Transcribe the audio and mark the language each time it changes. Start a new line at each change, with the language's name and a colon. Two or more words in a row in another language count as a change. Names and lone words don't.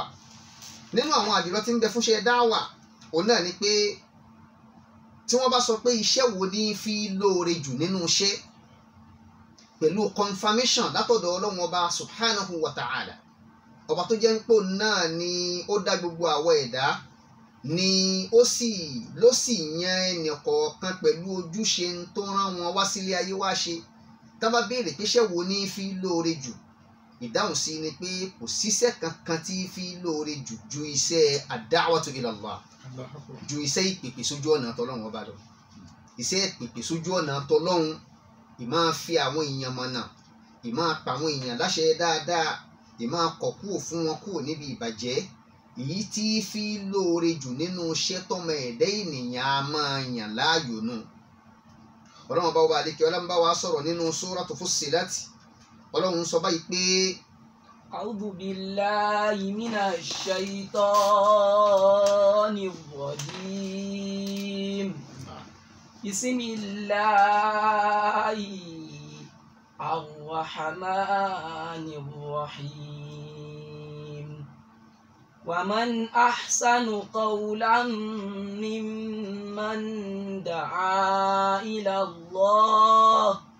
Yoruba: Nínú àwọn àjùlọ tí ń bẹ fún iṣẹ́ dáwà, òun náà ni pé tí wọ́n bá sọ pé iṣẹ́ wo ní fi lóore jù nínú iṣẹ́, pẹ̀lú confirmation látọ̀dọ̀ Ọlọ́run ọba
Arabic: سبحانه وتعالى,
Yoruba: ọba tó jẹ́ ń pò náà ni ó dá gbogbo àwọ̀ ẹ̀dá, ni ló sì yan ẹnìkọ̀ọ̀kan pẹ̀lú ojúṣe tó rán wọn wá sílé ayé wá ṣe. Tá bá béèrè pé iṣẹ́ wo ní fi lóore jù, ìdáhùn sí ni pé kò síṣẹ́ kankan tí fi lóore jù ju iṣẹ́
Arabic: الدعوة إلى الله,
Yoruba: ju iṣẹ́ ìpèpè sójú ọ̀nà tọlọ́run ọba lọ. Iṣẹ́ ìpèpè sójú ọ̀nà tọlọ́run, ìmá fi àwọn èèyàn mọ̀nà, ìmá pa àwọn èèyàn láṣẹ dáadáa, ìmá kọ̀ kúrò fún wọn kúrò níbi ìbàjẹ́, èyí tí fi lóore jù nínú iṣẹ́ tọmọ ẹ̀dá ènìyàn a máa yàn láàyò nù. ọlọ́run bá wà àlékè ọlá ń bá wa sọ̀rọ̀ nínú Suratu Fussilat ọlọ́run sọ báyìí pé.
Arabic: أعوذ بالله من الشيطان الرجيم بسم الله الرحمن الرحيم ومن أحسن قولا ممن دعا إلى الله